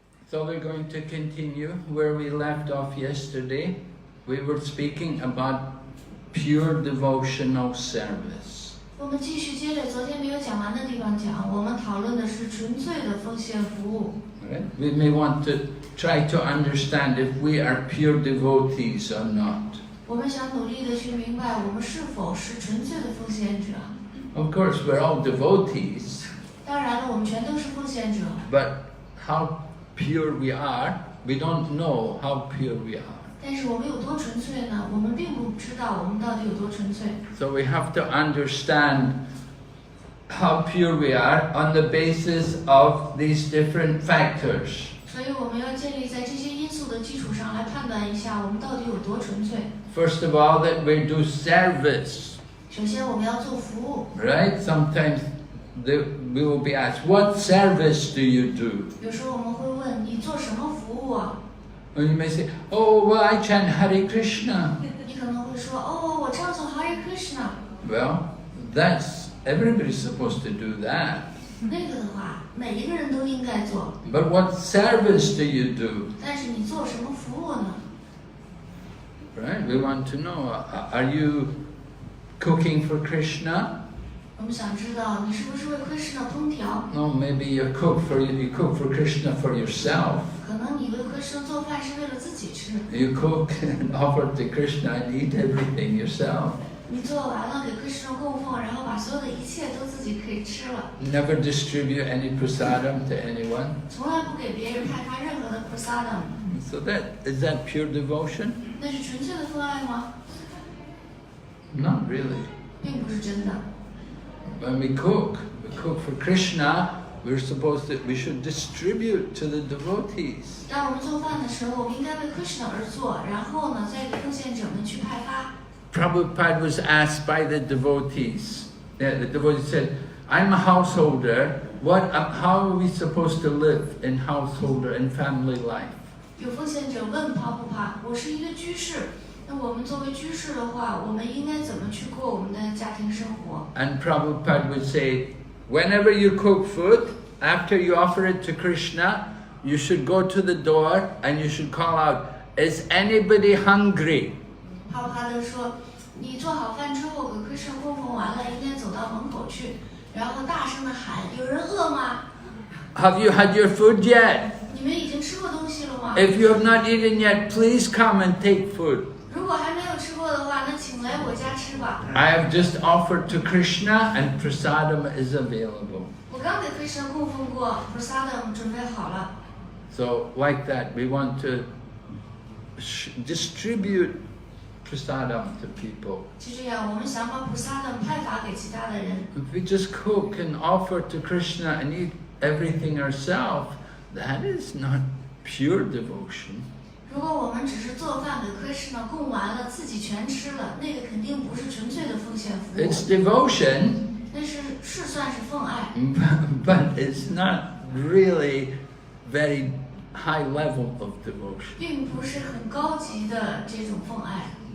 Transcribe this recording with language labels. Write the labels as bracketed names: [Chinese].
[English] So we're going to continue where we left off yesterday. We were speaking about pure devotional service. [Chinese] 我们继续接着昨天没有讲完的地方讲，我们讨论的是纯粹的奉献服务。 [English] Right? We may want to try to understand if we are pure devotees or not. [Chinese] 我们想努力的去明白，我们是否是纯粹的奉献者。 [English] Of course, we're all devotees, [Chinese] 当然了，我们全都是奉献者。 [English] but how pure we are, we don't know how pure we are. [Chinese] 但是我们有多纯粹呢？我们并不知道我们到底有多纯粹。 [English] So we have to understand how pure we are on the basis of these different factors. [Chinese] 所以我们要建立在这些因素的基础上来判断一下，我们到底有多纯粹。 [English] First of all, that we do service, [Chinese] 首先，我们要做服务。 [English] right? Sometimes we will be asked, what service do you do? [Chinese] 有时候我们会问你做什么服务啊？ [English] Or you may say, oh, well, I chant Hare Krishna. [Chinese] 你可能会说，哦，我唱诵 Hare Krishna。 [English] Well, everybody's supposed to do that. [Chinese] 那个的话，每一个人都应该做。 [English] But what service do you do? [Chinese] 但是你做什么服务呢？ [English] Right? We want to know, are you cooking for Krishna? [Chinese] 我们想知道你是不是为 Krishna 烹调？ [English] No, maybe you cook for Krishna for yourself. [Chinese] 可能你为 Krishna 做饭是为了自己吃。 [English] You cook and offer to Krishna and eat everything yourself. [Chinese] 你做完了给 Krishna 供奉，然后把所有的一切都自己可以吃了。 [English] Never distribute any prasadam to anyone. [Chinese] 从来不给别人派发任何的 prasadam。 [English] So is that pure devotion? [Chinese] 那是纯粹的奉爱吗？ [English] Not really. [Chinese] 并不是真的。 [English] When we cook for Krishna, we should distribute to the devotees. [Chinese] 当我们做饭的时候，我们应该为 Krishna 而做，然后呢，再给奉献者们去派发。 [English] Prabhupada was asked by the devotees. The devotees said, I'm a householder. How are we supposed to live in householder and family life? [Chinese] 有奉献者问怕不怕？我是一个居士，那我们作为居士的话，我们应该怎么去过我们的家庭生活？ [English] And Prabhupada would say, whenever you cook food, after you offer it to Krishna, you should go to the door and you should call out, is anybody hungry? [Chinese] 帕帕的说，你做好饭之后给 Krishna 供奉完了，应该走到门口去，然后大声的喊：有人饿吗？ [English] Have you had your food yet? [Chinese] 你们已经吃过东西了吗？ [English] If you have not eaten yet, please come and take food. [Chinese] 如果还没有吃过的话，那请来我家吃吧。 [English] I have just offered to Krishna and prasadam is available. [Chinese] 我刚给 Krishna 供奉过 prasadam 准备好了。 [English] So like that, we want to distribute prasadam to people. [Chinese] 就这样，我们想把 prasadam 派发给其他的人。 [English] If we just cook and offer to Krishna and eat everything ourselves, that is not pure devotion. [Chinese] 如果我们只是做饭给 Krishna 供完了，自己全吃了，那个肯定不是纯粹的奉献服务。 [English] It's devotion, [Chinese] 那是算是奉爱， [English] but it's not really very high level of devotion. [Chinese] 并不是很高级的这种奉爱。